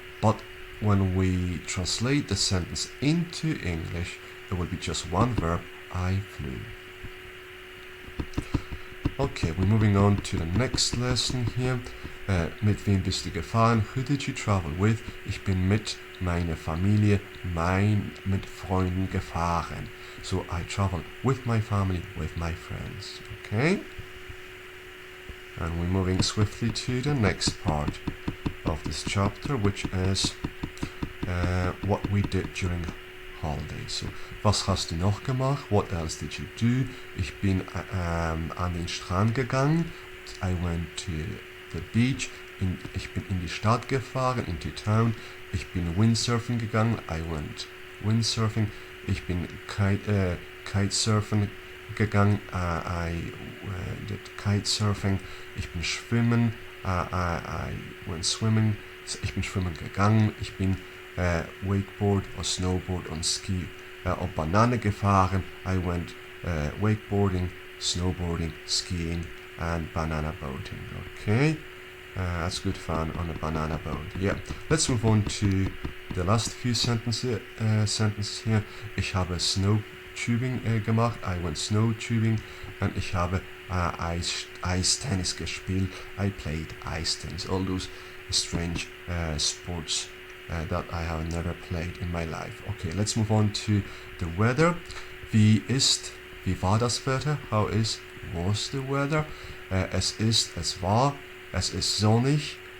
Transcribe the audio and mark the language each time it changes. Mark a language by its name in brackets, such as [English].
[English] But when we translate the sentence into English, it will be just one verb, I flew. Okay, we're moving on to the next lesson here. [German] Mit wem bist du gefahren? [English] Who did you travel with? [German] Ich bin mit meiner Familie, mit Freunden gefahren. [English] So I traveled with my family, with my friends. Okay? And we're moving swiftly to the next part of this chapter, which is what we did during holidays. [German] So, was hast du noch gemacht? [English] What else did you do? [German] Ich bin an den Strand gegangen. [English] I went to the beach. [German] Ich bin in die Stadt gefahren, [English] into town. [German] Ich bin Windsurfen gegangen. [English] I went windsurfing. [German] Ich bin kitesurfen gegangen. [English] I did kitesurfing. [German] Ich bin schwimmen. [English] I went swimming. [German] Ich bin schwimmen gegangen. Ich bin wakeboard or snowboard on ski or banana gefahren. [English] I went wakeboarding, snowboarding, skiing and banana boating. Okay, that's good fun on a banana boat. Yeah, let's move on to the last few sentences here. [German] Ich habe Snowtubing gemacht. [English] I went snowtubing. [German] And ich habe [English] ice tennis [German] gespielt. [English] I played ice tennis. All those strange sports that I have never played in my life. Okay, let's move on to the weather. [German] Wie war das Wetter? [English] Was the weather? [German] Es war, es ist sonnig,